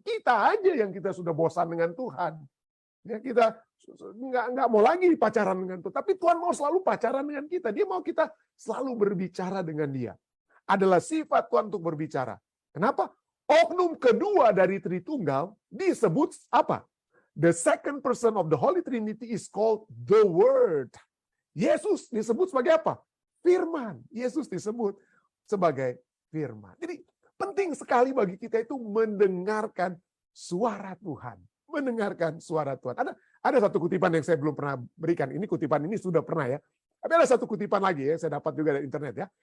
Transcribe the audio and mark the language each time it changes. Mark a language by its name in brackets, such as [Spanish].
[Indonesian] Kita aja yang kita sudah bosan dengan Tuhan. Ya, kita nggak mau lagi pacaran dengan Tuhan. Tapi Tuhan mau selalu pacaran dengan kita. Dia mau kita selalu berbicara dengan dia. Adalah sifat Tuhan untuk berbicara. Kenapa? Oknum kedua dari Tritunggal disebut apa? [English] The second person of the Holy Trinity is called the Word. [Indonesian] Yesus disebut sebagai apa? Firman. Yesus disebut sebagai firman. Jadi penting sekali bagi kita itu mendengarkan suara Tuhan. Mendengarkan suara Tuhan. Ada satu kutipan yang saya belum pernah berikan. Ini kutipan ini sudah pernah ya. Tapi ada satu kutipan lagi ya, saya dapat juga dari internet ya.